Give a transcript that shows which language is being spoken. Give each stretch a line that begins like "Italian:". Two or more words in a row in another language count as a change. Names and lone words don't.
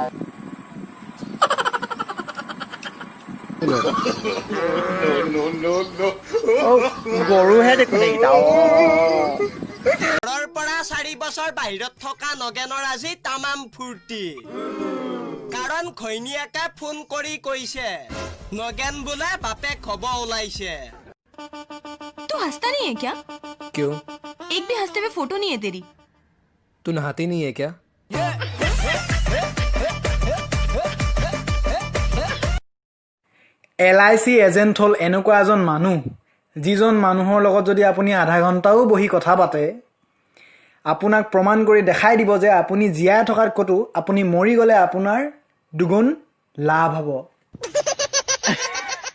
Assamese: গৰুহে দেখোন এইকেইটা ঘৰৰ পৰা 4 বছৰ বাহিৰত থকা নগেনৰ আজি তামাম ফূৰ্তি কাৰণ ঘৈণীয়েকে ফোন কৰি কৈছে নগেন বোলে বাপেক হব ওলাইছে
Hindi: तू हंसता नहीं है क्या क्यों एक भी हंसते हुए फोटो नहीं है तेरी तू नहाती नहीं है क्या
Assamese: LIC এজেণ্ট হ'ল এনেকুৱা এজন মানুহ যিজন মানুহৰ লগত যদি আপুনি আধা ঘণ্টাও বহি কথা পাতে আপোনাক প্ৰমাণ কৰি দেখাই দিব যে আপুনি জীয়াই থকাৰ কতো আপুনি মৰি গ'লে আপোনাৰ দুগুণ লাভ হ'ব